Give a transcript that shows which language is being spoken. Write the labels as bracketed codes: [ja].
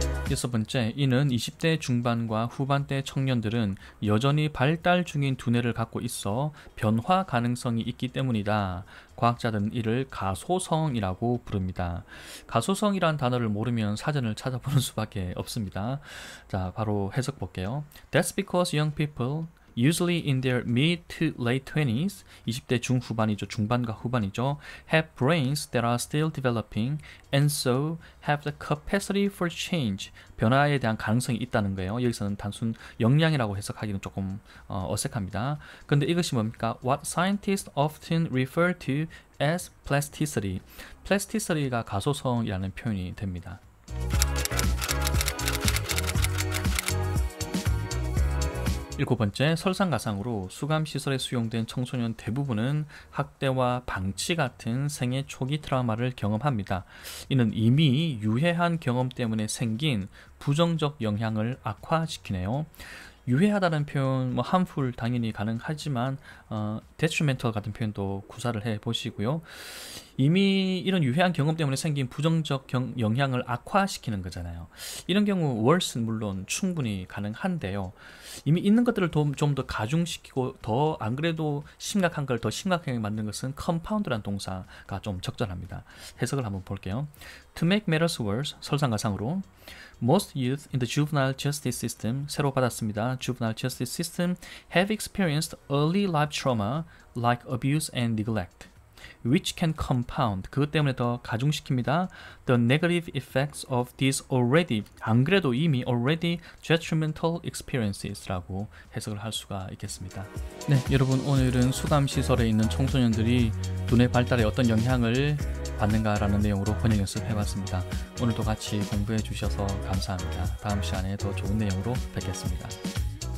[ko] 여섯 번째, 이는 20대 중반과 후반대 청년들은 여전히 발달 중인 두뇌를 갖고 있어 변화 가능성이 있기 때문이다. 과학자들은 이를 가소성이라고 부릅니다. 가소성이란 단어를 모르면 사전을 찾아보는 수밖에 없습니다. 자, 바로 해석 볼게요. [en] That's because young people usually in their mid to late 20s, [ko] 20대 중후반이죠. 중반과 후반이죠. [en] have brains that are still developing and so have the capacity for change. [ko] 변화에 대한 가능성이 있다는 거예요. 여기서는 단순 역량이라고 해석하기는 조금 어색합니다. 근데 이것이 뭡니까? [en] What scientists often refer to as plasticity. [ko] plasticity가 가소성이라는 표현이 됩니다. 일곱 번째, 설상가상으로 수감시설에 수용된 청소년 대부분은 학대와 방치 같은 생애 초기 트라우마를 경험합니다. 이는 이미 유해한 경험 때문에 생긴 부정적 영향을 악화시키네요. 유해하다는 표현, harmful 당연히 가능하지만 detrimental 같은 표현도 구사를 해보시고요. 이미 이런 유해한 경험 때문에 생긴 부정적 영향을 악화시키는 거잖아요. 이런 경우 worse는 물론 충분히 가능한데요. 이미 있는 것들을 좀 더 가중시키고 더 안 그래도 심각한 걸 더 심각하게 만드는 것은 compound라는 동사가 좀 적절합니다. 해석을 한번 볼게요. [en] To make matters worse, [ko] 설상가상으로 [en] Most youth in the juvenile justice system, [ko] 새로 받았습니다. [en] Juvenile justice system have experienced early life trauma like abuse and neglect, which can compound, [ko] 그것 때문에 더 가중시킵니다. [en] The negative effects of these already, [ko] 안 그래도 이미 [en] already detrimental experiences [ko] 라고 해석을 할 수가 있겠습니다. 네, 여러분 오늘은 수감시설에 있는 청소년들이 두뇌 발달에 어떤 영향을 받는가라는 내용으로 번역 연습해봤습니다. 오늘도 같이 공부해 주셔서 감사합니다. 다음 시간에 더 좋은 내용으로 뵙겠습니다.